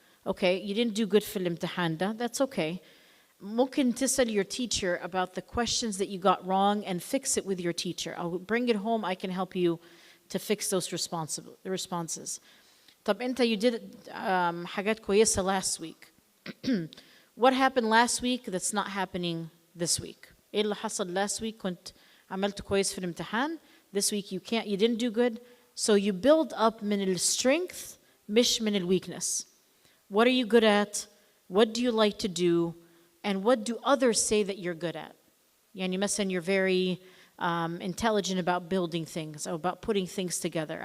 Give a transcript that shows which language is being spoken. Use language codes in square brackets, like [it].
[en] Okay, you didn't do good [ar] في الامتحان ده, [en] that's okay. [ar] ممكن تسأل [en] your teacher about the questions that you got wrong and fix it with your teacher. I'll bring it home, I can help you to fix those responses. [ar] طب أنت [en] you did [ar] حاجات كويسة [en] last week. What happened last week that's not happening this week? [ar] إيه اللي حصل [en] last week [ar] كنت عملت كويس في الامتحان? [en] This week you didn't do good. So you build up [ar] من الstrength مش من الweakness. [en] What are you good at? What do you like to do? And what do others say that you're good at? [ar] يعني مثلا [en] you're very intelligent about building things or about putting things together.